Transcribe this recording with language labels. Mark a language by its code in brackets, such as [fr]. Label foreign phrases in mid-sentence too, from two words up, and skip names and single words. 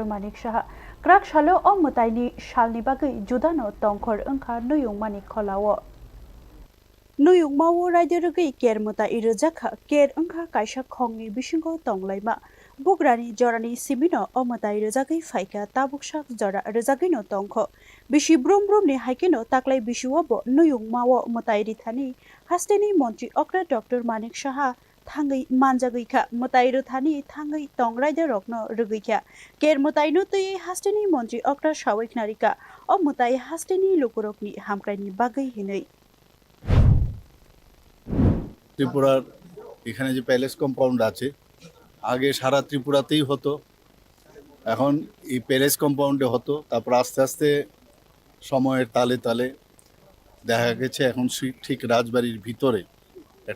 [trp] Manik Shaha Krak shalo o Mwtai ni shalni bagwi judano tongkhor wngkha nuyung manik kholawo nuyung mawo raida rwgwi ker Mwtai rwjakha ker wngkha kaisa khongni bisingo tonglaima Bugrani jorani simino o Mwtai rwjagwi phaika tabuksak jora rwjagwi no tongkho Bishi brum brum ni haikeno taklai bisuobo nuyung mawo Mwtai rithani Hasteni Mantri Okwra Dr. Manik Shaha thangai manjakha Mwtai rithani thangai tongraida rokno rwgwikha ker Mwtai no tui Hasteni Mantri Okwra sawaiknarika o Mwtai Hasteni lukurokni hamkraini bagwi hinei [bn] ত্রিপুরার এখানে যে [en] palace compound [bn] আছে আগে সারা ত্রিপুরাতেই হতো এখন এই [en] palace compound [bn] হতো তারপর আস্তে আস্তে সময়ের তালে তালে দেখা গেছে এখন ঠিক রাজবাড়ির ভিতরে একটা